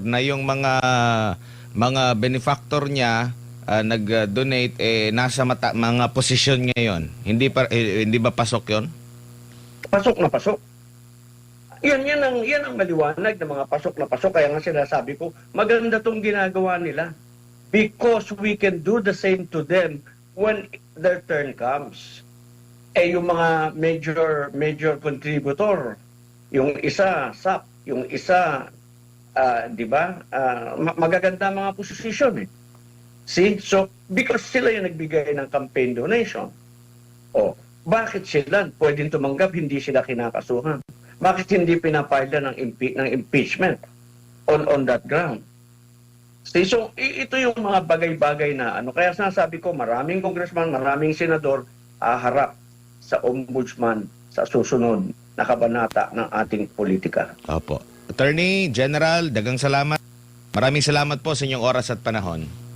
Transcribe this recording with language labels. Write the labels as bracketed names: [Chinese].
[Filipino] na yung mga benefactor niya nag-donate nasa mga posisyon ngayon. Hindi ba pasok 'yon? Pasok na pasok. Yan ang maliwanag na mga pasok na pasok. Kaya nga sinasabi ko, maganda tong ginagawa nila. [English] Because we can do the same to them when their turn comes. [Filipino] Yung mga major contributor, yung isa, SAP, yung isa, di ba, magaganda mga posisyon See? So, because sila yung nagbigay ng campaign donation. Bakit sila pwedeng tumanggap, hindi sila kinakasuhan? Bakit hindi pinapile ng impeachment [English] on that ground? [Filipino] So, ito yung mga bagay-bagay na Kaya sinasabi ko, maraming congressman, maraming senador harap sa ombudsman sa susunod na kabanata ng ating politika. Opo. Attorney General, dagang salamat. Maraming salamat po sa inyong oras at panahon.